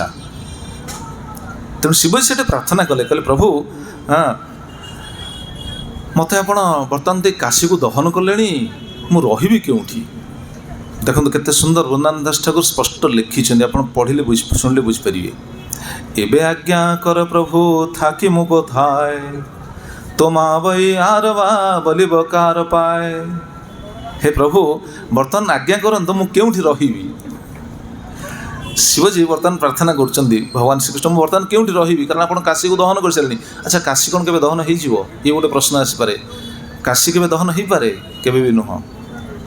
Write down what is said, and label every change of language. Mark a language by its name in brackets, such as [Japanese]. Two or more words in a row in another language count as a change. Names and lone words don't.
[Odia] ତେଣୁ ଶିବଜୀ ସେଠି ପ୍ରାର୍ଥନା କଲେ, କହିଲେ ପ୍ରଭୁ ମୋତେ ଆପଣ ବର୍ତ୍ତମାନ ଦେଇ କାଶୀକୁ ଦହନ କଲେଣି, ମୁଁ ରହିବି କେଉଁଠି? ଦେଖନ୍ତୁ କେତେ ସୁନ୍ଦର ବୃନ୍ଦାବନ ଦାସ ଠାକୁର ସ୍ପଷ୍ଟ ଲେଖିଛନ୍ତି, ଆପଣ ପଢ଼ିଲେ ଶୁଣିଲେ ବୁଝିପାରିବେ। [Bangla] এবে আজ্ঞা কর প্রভু থাকি মুঁ কোথায়, তোমা বৈ আরবা বলিব কার পায়। [Odia] ହେ ପ୍ରଭୁ ବର୍ତ୍ତମାନ ଆଜ୍ଞା କରନ୍ତୁ, ମୁଁ କେଉଁଠି ରହିବି? ଶିବଜୀ ବର୍ତ୍ତମାନ ପ୍ରାର୍ଥନା କରୁଛନ୍ତି ଭଗବାନ ଶ୍ରୀକୃଷ୍ଣ, ମୁଁ ବର୍ତ୍ତମାନ କେଉଁଠି ରହିବି? କାରଣ ଆପଣ କାଶୀକୁ ଦହନ କରିସାରିଲେଣି। ଆଚ୍ଛା, କାଶୀ କ'ଣ କେବେ ଦହନ ହେଇଯିବ? ଇଏ ଗୋଟେ ପ୍ରଶ୍ନ ଆସିପାରେ। କାଶୀ କେବେ ଦହନ ହେଇପାରେ? କେବେ ବି ନୁହଁ।